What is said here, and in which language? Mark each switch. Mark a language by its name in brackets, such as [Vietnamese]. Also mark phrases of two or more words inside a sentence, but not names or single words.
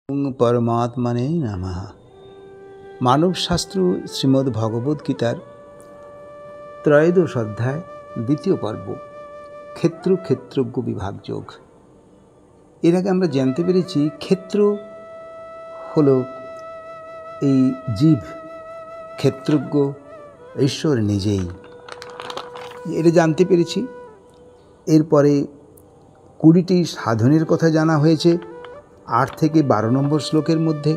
[Sanskrit] परमात्मने नमः। [Bangla] মানব শাস্ত্র শ্রীমদ্ ভগবদ গীতার ত্রয়োদশ অধ্যায় দ্বিতীয় পর্ব ক্ষেত্র ক্ষেত্রজ্ঞ বিভাগ যোগ। এর আগে আমরা জানতে পেরেছি ক্ষেত্র হলো এই জীব, ক্ষেত্রজ্ঞ ঈশ্বর নিজেই, এটা জানতে পেরেছি। এরপরে 20টি সাধনের কথা জানা হয়েছে 8 থেকে 12 নম্বর শ্লোকের মধ্যে।